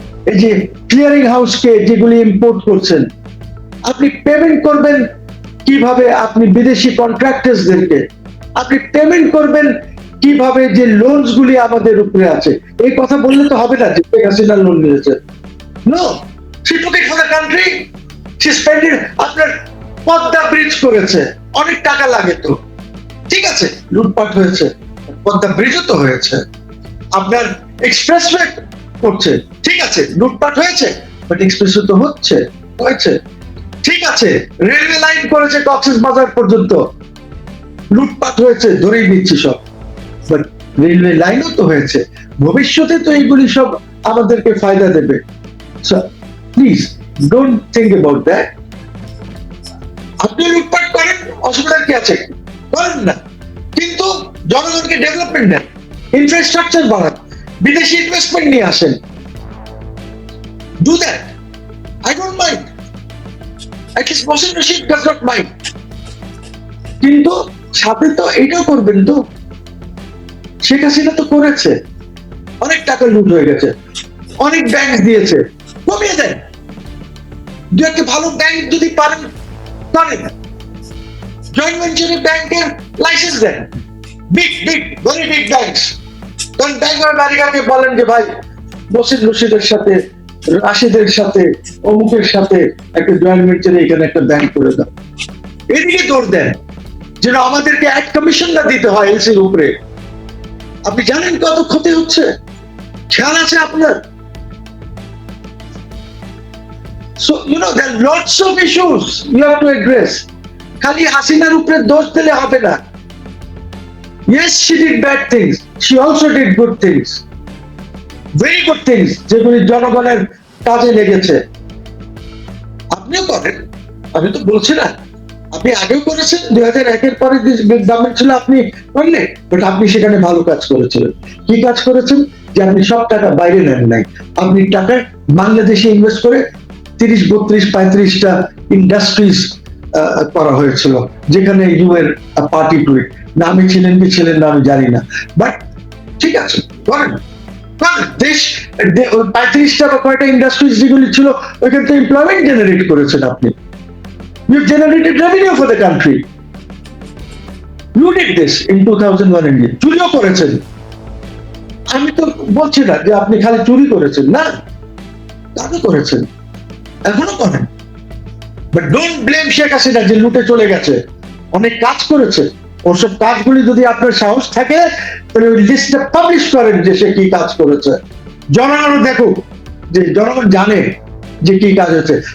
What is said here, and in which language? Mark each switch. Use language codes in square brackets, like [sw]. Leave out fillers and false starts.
[bn] এই যে ক্লিয়ারিং হাউসকে যেগুলি ইম্পোর্ট করছেন, আপনি পেমেন্ট করবেন কিভাবে? আপনি বিদেশি কন্ট্রাক্টরসদেরকে আপনি পেমেন্ট করবেন কিভাবে? যে লোনস গুলি আমাদের উপরে আছে, এই কথা বললে তো হবে না যে শেখ হাসিনা লোন নিয়েছে। [en] No, she took it for the country, she spent it। [bn] আপনার পদ্মা ব্রিজ করেছে, অনেক টাকা লাগে তো, ঠিক আছে, লুটপাট হয়েছে, পদ্মা ব্রিজও তো হয়েছে। আপনার এক্সপ্রেসওয়ে করছে, ঠিক আছে, লুটপাট হয়েছে, বাট এক্সপ্রেসওয়ে তো হয়েছে, ঠিক আছে। রেলওয়ে লাইন করেছে কক্সবাজার পর্যন্ত, লুটপাট হয়েছে, ধরেই নিচ্ছি সব, বাট রেলওয়ে লাইনও তো হয়েছে, ভবিষ্যতে তো এইগুলি সব আমাদেরকে ফায়দা দেবে। [en] Please don't think about that. [bn] আপনি লুটপাট করেন, অসুবিধার কি আছে, করেন না, কিন্তু জনগণকে ডেভেলপমেন্ট দেন, ইনফ্রাস্ট্রাকচার বাড়ান, বিদেশি ইনভেস্টমেন্ট নিয়ে আসেন। [en] Do that, I don't mind, at least Mohsin Rashid does not mind। [bn] কিন্তু সাথে তো এটাও করবেন তো, শেখ হাসিনা তো করেছে, অনেক টাকা লুট হয়ে গেছে, অনেক ব্যাংক দিয়েছে, কমিয়ে দেন। দু একটা ভালো ব্যাংক যদি পারেন করেন, জয়েন্ট ভেঞ্চারে ব্যাংকের লাইসেন্স দেন, big big very big banks. কারণ ব্যাংক অফ আমেরিকাকে বলেন যে ভাই মহসিন রশিদের সাথে, রাশিদের সাথে, অমুকের সাথে একটা জয়েন্ট ভেঞ্চারে এখানে একটা ব্যাংক করে দাও। এদিকে দৌড় দেন যেন আমাদেরকে এক কমিশন না দিতে হয় এলসির উপরে। আপনি জানেন কত ক্ষতি হচ্ছে, খেয়াল আছে আপনার? [en] So, there are lots of issues you have to address. [bn] খালি হাসিনার উপরে দোষ দিলে হবে না। [en] Yes, she did bad things. She also did good things. Very good things, [bn] যেগুলি জনগণের কাজে লেগেছে। আপনিও করেন, আমি তো বলছি না, আপনি আগেও করেছেন, 2001-এর পরে যে গভর্নমেন্ট ছিল আপনি করলেন, বাট আপনি সেখানে ভালো কাজ করেছিলেন। কি কাজ করেছেন? যে আপনি সব টাকা বাইরে নেন নাই, আপনি টাকা বাংলাদেশে ইনভেস্ট করে 30-32-35টা ইন্ডাস্ট্রিজ করা হয়েছিল, যেখানে [en] You are party to it. [bn] নামে ছিলেন কি ছিলেন না আমি জানি না, বাট ঠিক আছে করেন। দেশ 35টা বা কয়টা ইন্ডাস্ট্রিজ যেগুলি ছিল ওইখান থেকে এমপ্লয়মেন্ট জেনারেট করেছেন আপনি। [en] You generated revenue for the country. You did this in 2001 India. [bn] চুরিও করেছেন, আমি তো বলছি না যে আপনি খালি চুরি করেছেন, না, কাজও করেছেন, এখনো করেন। [en] but don't blame [bn] Sheikh Hasina যে লুটে চলে গেছে, অনেক কাজ করেছে। ওসব কাজগুলি যদি আপনার সাহস থাকে তাহলে ওই লিস্টটা পাবলিশ করেন যে সে কি কাজ করেছে, জনগণও দেখুক, যে জনগণ জানে যে কি কাজ হয়েছে।